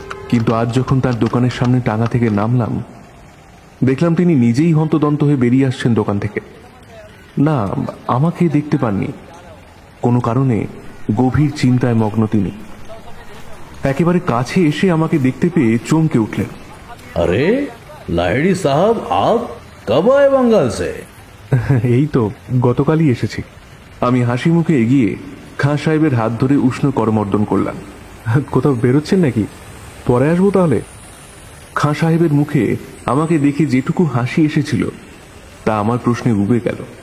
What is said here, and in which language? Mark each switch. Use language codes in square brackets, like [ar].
[bn] কিন্তু আজ যখন তার দোকানের সামনে টাঙা থেকে নামলাম, দেখলাম তিনি নিজেই হন্তদন্ত হয়ে বেরিয়ে আসছেন দোকান থেকে। না, আমাকে দেখতে পাননি। কোনো কারণে গভীর চিন্তায় মগ্ন তিনি। একেবারে কাছে এসে আমাকে দেখতে পেয়ে চমকে উঠলেন। [hi] अरे लाहिड़ी साहब, आप कब आए बंगाल से? [bn] এই তো গতকালই এসেছি। আমি হাসি মুখে এগিয়ে খাঁ সাহেবের হাত ধরে উষ্ণ করমর্দন করলাম। কোথাও বেরোচ্ছেন নাকি? পরে আসবো তাহলে। খাঁ সাহেবের মুখে আমাকে দেখে যেটুকু হাসি এসেছিল তা আমার প্রশ্নে উবে গেল।